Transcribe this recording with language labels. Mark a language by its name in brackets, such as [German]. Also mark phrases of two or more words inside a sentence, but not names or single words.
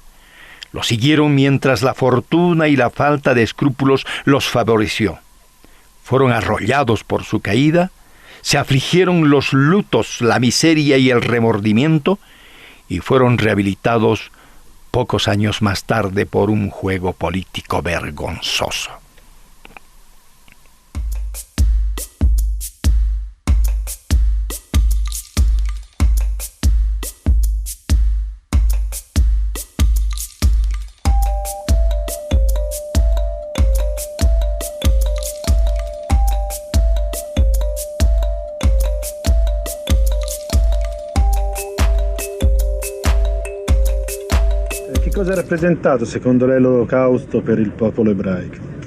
[Spanish] Lo siguieron mientras la fortuna y la falta de escrúpulos los favoreció. Fueron arrollados por su caída, se afligieron los lutos, la miseria y el remordimiento, y fueron rehabilitados pocos años más tarde por un juego político vergonzoso. [Italian] Cosa ha rappresentato secondo lei l'Olocausto per il popolo ebraico?